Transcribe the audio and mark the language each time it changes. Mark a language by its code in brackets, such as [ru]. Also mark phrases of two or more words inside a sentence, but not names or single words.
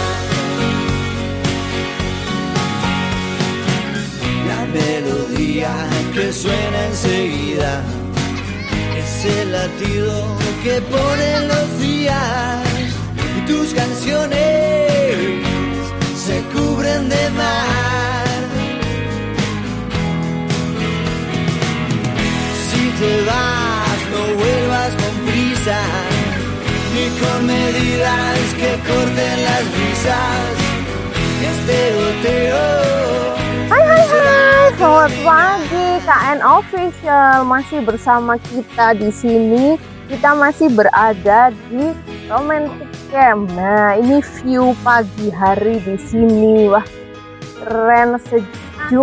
[es] La melodía que suena enseguida es el latido que ponen los días, y tus canciones se cubren de mar. Si te vas, no vuelvas con prisa, ni con medidas que corten las brisas. Este goteo. [id] Hai, selamat pagi KN Official, masih bersama kita di sini. Kita masih berada di Romantic Camp. Nah, ini view pagi hari di sini. Wah, keren, sejuk.